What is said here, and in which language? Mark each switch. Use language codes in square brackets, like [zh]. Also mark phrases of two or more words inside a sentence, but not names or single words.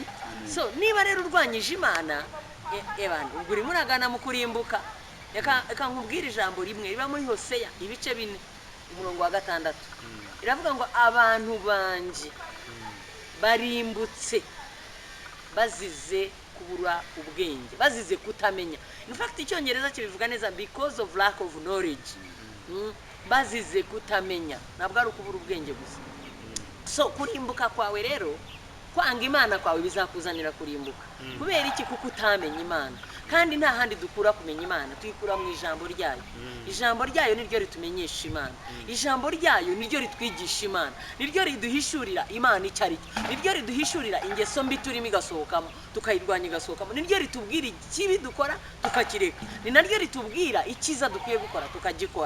[rw] So niba rero urwanyije Imana ebandi ubwo uri muragana mu kurimbuka reka nkubwira ijambo rimwe riba muri Hoseya ibice 4 umurongo wa 6 iravuga ngo abantu banje barimbutse bazize kubura ubwenge bazize kutamenya. [en] In fact [rw] icyongereza kibivuga neza [en] because of lack of knowledge. [rw] Bazize kutamenya ntabwo ari ukubura ubwenge gusa. So kurimbuka kwawe rero kwanga Imana kwawe bizakuzanira kurimbuka kubera iki kuko utamenya Imana kandi nta handi dukura kumenya Imana tuyikura mu ijambo ryayo. Ijambo ryayo niryo ritumenyesha Imana, ijambo ryayo niryo ritwigisha Imana, niryo riduhishurira Imana icyo ari cyo, niryo riduhishurira ingeso mbi turimo igasohokamo tukayirwanya igasohokamo, niryo ritubwira ikibi dukora tukakireka, ni naryo ritubwira icyiza dukwiye gukora tukagikora.